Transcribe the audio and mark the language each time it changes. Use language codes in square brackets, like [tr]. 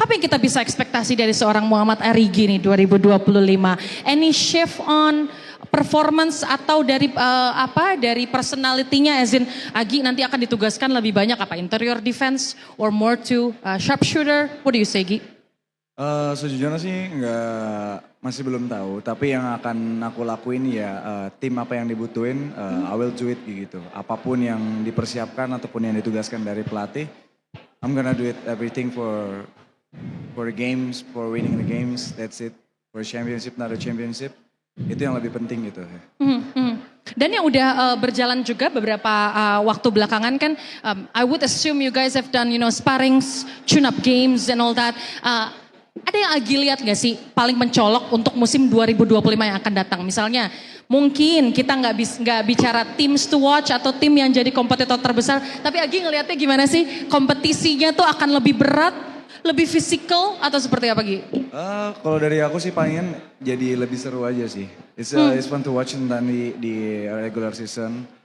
[id] Apa yang kita bisa ekspektasi dari seorang Muhammad Arigi nih 2025? [en] Any shift on performance [id] atau dari dari personality-nya, as in Agi nanti akan ditugaskan lebih banyak apa? [en] Interior defense or more to sharpshooter? What do you say, Gi? [id] Sejujurnya sih masih belum tahu, tapi yang akan aku lakuin ya tim apa yang dibutuhin, [en] I will do it [id] gitu. Apapun yang dipersiapkan ataupun yang ditugaskan dari pelatih, [en] I'm gonna do it everything for the games, for winning the games, that's it. For championship, not a championship, [id] itu yang lebih penting gitu. Dan yang udah berjalan juga beberapa waktu belakangan kan, [en] I would assume you guys have done, sparrings, tune-up games and all that. [id] Ada yang Agi lihat gak sih paling mencolok untuk musim 2025 yang akan datang? Misalnya mungkin kita nggak bicara teams to watch atau tim yang jadi kompetitor terbesar, tapi Agi ngelihatnya gimana sih? Kompetisinya tuh akan lebih berat, lebih fisikal atau seperti apa, Gi? Kalau dari aku sih pengen jadi lebih seru aja sih. [en] It's fun to watch tentang di regular season.